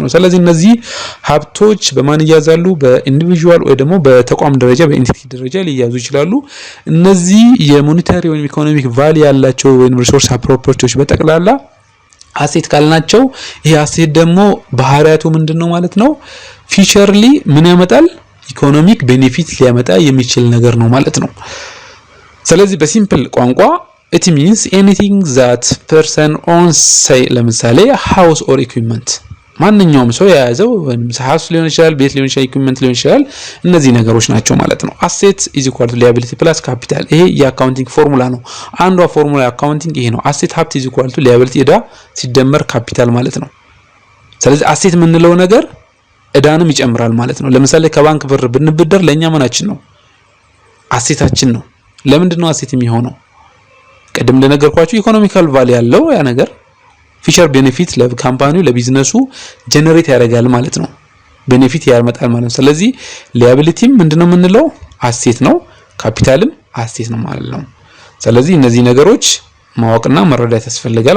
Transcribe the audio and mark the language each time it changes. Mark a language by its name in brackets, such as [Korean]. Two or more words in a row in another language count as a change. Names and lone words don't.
[Amharic] ነው ስለዚህ እነዚህ ሀብቶች በማን ይያዛሉ በኢንዲቪጁዋል ወይ ደግሞ በተቋም ደረጃ በኢንቲቲ ደረጃ ሊያዙ ይችላሉ እነዚህ የሞኔታሪ ወይም [English] economic value [Amharic] ያላቸው ወይም ሪሶርስ ፕሮፐርቲዎች በተቀላላ አሴት ካልናቸው ይሄ አሴት ደግሞ ባህሪያቱ ምንድነው ማለት ነው ፊቸርሊ ምን ያመጣል [English] economic benefit [Amharic] ሊያመጣ የሚችል ነገር ነው ማለት ነው ስለዚህ በሲምፕል ቋንቋ [English] it means anything that person owns say [Amharic] ለምሳሌ [English] house or equipment [Amharic] ማንኛውም ሰው የያዘው ወይም ሃውስ ሊሆን ይችላል ቤት ሊሆን ይችላል ኢኩዊፕመንት ሊሆን ይችላል እነዚህ ነገሮች ናቸው ማለት ነው [English] asset is equal to liability plus capital [Amharic] ይሄ የአካውንቲንግ ፎርሙላ ነው አንዷ ፎርሙላ አካውንቲንግ ይሄ ነው asset ሀብት [English] is equal to liability [Amharic] እዳ ሲደመር ካፒታል ማለት ነው ስለዚህ asset የምንለው ነገር እዳንም ይጨምራል ማለት ነው ለምሳሌ ከባንክ ብር ብንበደር ለኛ ምናችን ነው አሴታችን ነው ለምንድን ነው asset የሚሆነው ቀደም ለነገርኳችሁ [English] economical value [Amharic] ያለው ያ ነገር [English] future benefit [Amharic] ለካምፓኒው ለቢዝነሱ ጀነሬት ያደርጋል ማለት ነው ቤኔፊት ያመጣል ማለት ነው ስለዚህ ሊያቢሊቲም ምንድነው የምንለው አሴት ነው ካፒታልም አሴት ነው ማለት ነው ስለዚህ እነዚህ ነገሮች ማወቅና መረዳት ያስፈልጋል